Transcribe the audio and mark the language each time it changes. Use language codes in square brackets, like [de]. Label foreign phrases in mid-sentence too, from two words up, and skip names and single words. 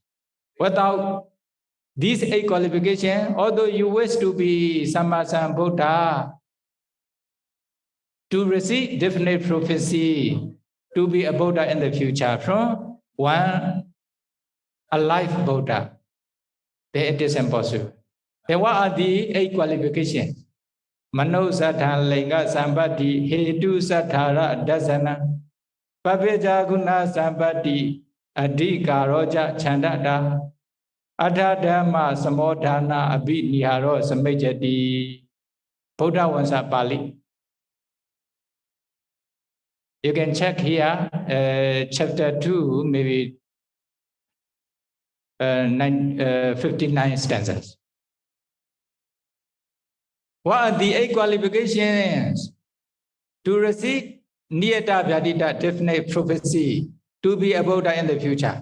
[en] Without these 8 qualifications, although you wish to be Sammasambuddha, to receive definite prophecy to be a Buddha in the future from one alive Buddha, then it is impossible. Then what are the 8 qualifications? [pi] Mano Sattha Linga Sambati Hetu Sattara Dasana Papeja Guna Sambati Adhika Roja Chandada Adhadama Samodhana Abhi Niharo Samejati Buddha Vansa Pali. [en] You can check here, chapter 2, maybe 59 stanzas. What are the 8 qualifications to receive [pi] Niyata Vyadita, [en] definite prophecy, to be a Buddha in the future?